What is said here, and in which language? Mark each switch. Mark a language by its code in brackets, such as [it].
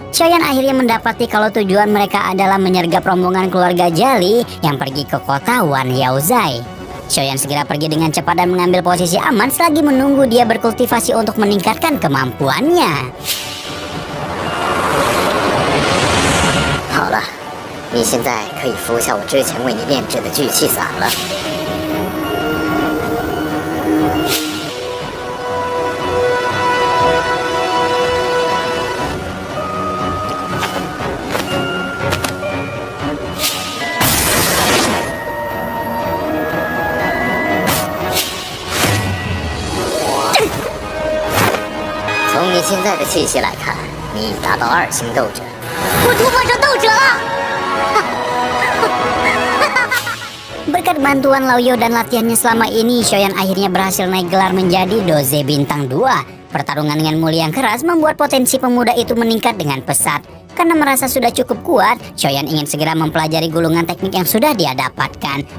[id] Xiaoyan akhirnya mendapati kalau tujuan mereka adalah menyergap rombongan keluarga Jali yang pergi ke kota Wan Yaozai. Xiaoyan segera pergi dengan cepat dan mengambil posisi aman selagi menunggu dia berkultivasi untuk meningkatkan kemampuannya. [zh] 好了，你现在可以服下我之前为你炼制的聚气散了。从你现在的气息来看，你已达到2星斗者。我突破成斗者了！ [id] Berkat bantuan Laoyo dan latihannya selama ini, Xiaoyan akhirnya berhasil naik gelar menjadi Doze Bintang 2. Pertarungan dengan Muli yang keras membuat potensi pemuda itu meningkat dengan pesat. Karena merasa sudah cukup kuat, Xiaoyan ingin segera mempelajari gulungan teknik yang sudah dia dapatkan.